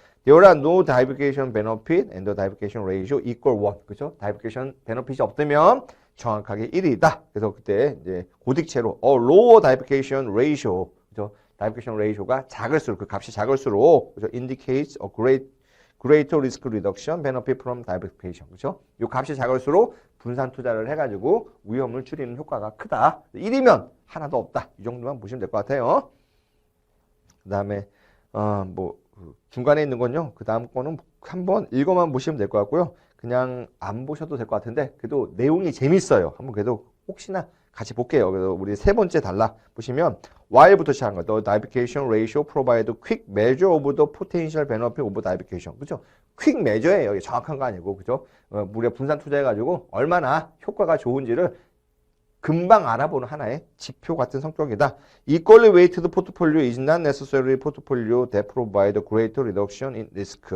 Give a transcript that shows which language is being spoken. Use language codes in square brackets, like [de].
[en] There are no diversification benefit and the diversification ratio equal 1. [ko] 그죠? diversification benefit이 없다면 정확하게 1이다. 그래서 그때 이제 고딕체로 [en] lower diversification ratio. [ko] 그죠? diversification ratio가 작을수록 그 값이 작을수록 그죠? [en] indicates a greater risk reduction benefit from diversification. [ko] 그죠? 이 값이 작을수록 분산 투자를 해가지고 위험을 줄이는 효과가 크다. 1이면 하나도 없다. 이 정도만 보시면 될 것 같아요. 그 다음에 중간에 있는 건요. 그 다음 거는 한번 읽어만 보시면 될 것 같고요. 그냥 안 보셔도 될 것 같은데 그래도 내용이 재밌어요. 한번 그래도 혹시나 같이 볼게요. 그래서 우리 세 번째 단락 보시면 while부터 시작한 거. [en] The diversification ratio provide quick measure of the potential benefit of diversification. [ko] 그죠? quick measure예요. 이게 정확한 거 아니고 그죠? 우리가 분산 투자해가지고 얼마나 효과가 좋은지를 금방 알아보는 하나의 지표 같은 성격이다. [en] Equally weighted portfolio is not necessarily portfolio that provide greater reduction in risk.